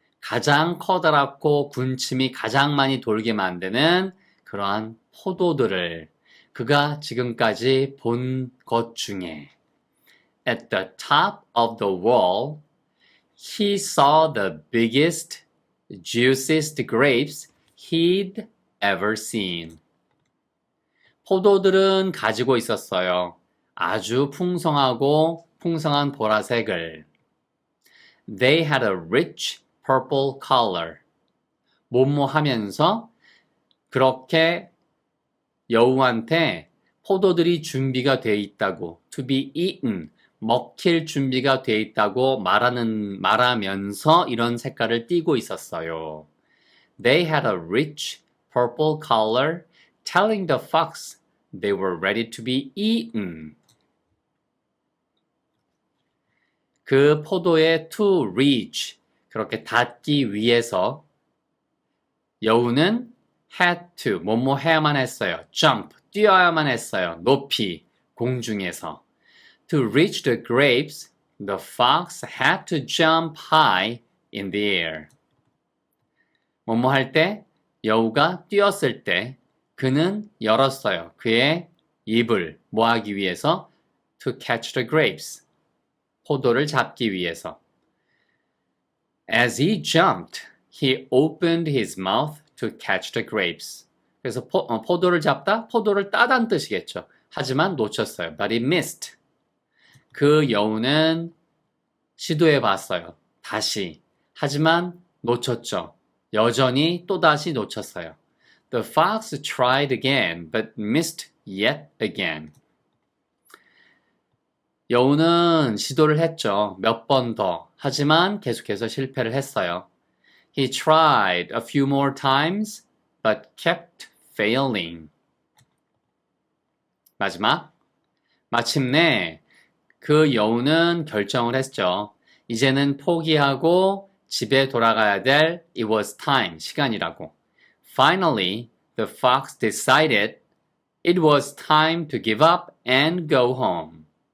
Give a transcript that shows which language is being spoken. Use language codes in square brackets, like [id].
[ko] 가장 커다랗고 군침이 가장 많이 돌게 만드는 그러한 포도들을 그가 지금까지 본 것 중에 [en] At the top of the wall, he saw the biggest, juiciest grapes he'd ever seen. [ko] 포도들은 가지고 있었어요. 아주 풍성한 보라색을. [en] They had a rich purple color. [ko] 하면서 그렇게 여우한테 포도들이 준비가 돼 있다고, [en] to be eaten, [ko] 먹힐 준비가 돼 있다고 말하면서 이런 색깔을 띠고 있었어요. [en] They had a rich purple color, telling the fox they were ready to be eaten. [ko] 그 포도에 [en] to reach, [ko] 그렇게 닿기 위해서 여우는 [en] had to, [ko] 해야만 했어요. jump, 뛰어야만 했어요. 높이, 공중에서. [en] To reach the grapes, the fox had to jump high in the air. [ko] 할 때, 여우가 뛰었을 때, 그는 열었어요. 그의 입을 하기 위해서? [en] To catch the grapes. [ko] 포도를 잡기 위해서. [en] As he jumped, he opened his mouth to catch the grapes. [ko] 그래서 포도를 잡다? 포도를 따다는 뜻이겠죠. 하지만 놓쳤어요. [en] But he missed. [ko] 그 여우는 시도해 봤어요. 다시. 하지만 놓쳤죠. 여전히 또다시 놓쳤어요. [en] The fox tried again, but missed yet again. [ko] 여우는 시도를 했죠. 몇 번 더. 하지만 계속해서 실패를 했어요. [en] He tried a few more times, but kept failing. [ko] 마침내 그 여우는 결정을 했죠. 이제는 포기하고 집에 돌아가야 될 [en] it was time, [ko] 시간이라고. [en] Finally, the fox decided it was time to give up and go home.